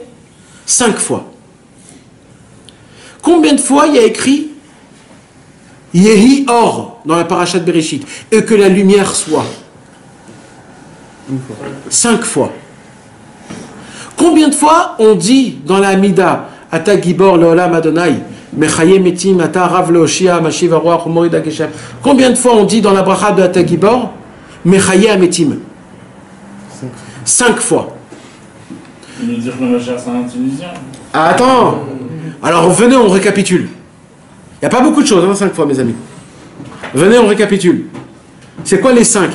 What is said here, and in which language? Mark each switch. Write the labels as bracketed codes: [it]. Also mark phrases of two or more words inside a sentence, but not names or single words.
[fr] 5 fois. Combien de fois il y a écrit [he] יהי אור [fr] dans la parashat Bereshit, et que la lumière soit? 5 fois. Combien de fois on dit dans la Hamida [he] אתה גיבור לעולם אדני מחיה מתים אתה רב להושיע משיב הרוח ומוריד הגשם? [fr] Combien de fois on dit dans la bracha de [he] אתה גיבור מחיה מתים? [fr] 5 fois. Il veut dire que le Mashiach c'est un Tunisien. Ah, attends. Alors venez, on récapitule. Il n'y a pas beaucoup de choses, 5 fois mes amis. Venez, on récapitule. C'est quoi les 5?